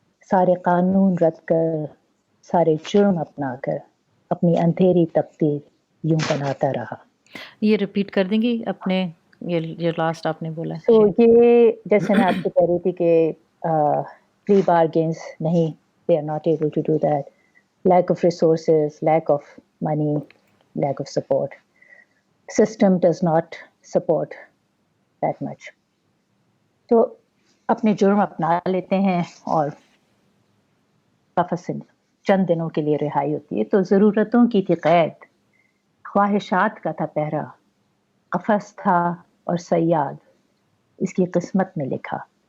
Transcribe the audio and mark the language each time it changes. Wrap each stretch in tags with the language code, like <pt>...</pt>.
<ur>سارے قانون رد کر, سارے جرم اپنا کر, اپنی اندھیری تقدیر یوں بناتا رہا. یہ ریپیٹ کر دیں گی اپنے, یہ لاسٹ آپ نے بولا. تو یہ جیسے میں آپ سے کہہ رہی تھی کہ پری بارگینز نہیں,</ur> <en>they are not able to do that. Lack of resources, lack of money, lack of support. System does not support that much.</en> <ur>تو اپنے جرم اپنا لیتے ہیں اور قفس سے چند دنوں کے لیے رہائی ہوتی ہے. تو ضرورتوں کی تھی قید, خواہشات کا تھا پہرا. قفس تھا اور صیاد اس کی قسمت میں لکھا.</ur>